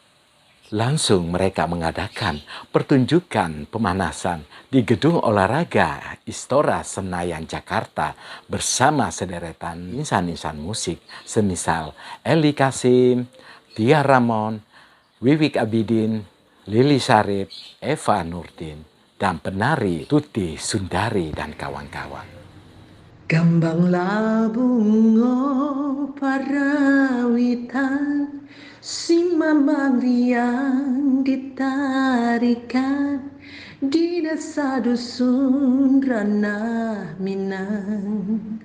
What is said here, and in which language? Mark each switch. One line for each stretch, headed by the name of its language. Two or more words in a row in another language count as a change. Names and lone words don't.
Indonesian: Langsung mereka mengadakan pertunjukan pemanasan di gedung olahraga Istora Senayan Jakarta bersama sederetan insan-insan musik semisal Eli Kasim, Tia Ramon, Wiwik Abidin, Lili Sarip, Eva Nurdin, dan penari Tuti Sundari dan kawan-kawan. Gambanglah bunga parawitan, si mamang yang ditarikan di desa dusun ranah Minang.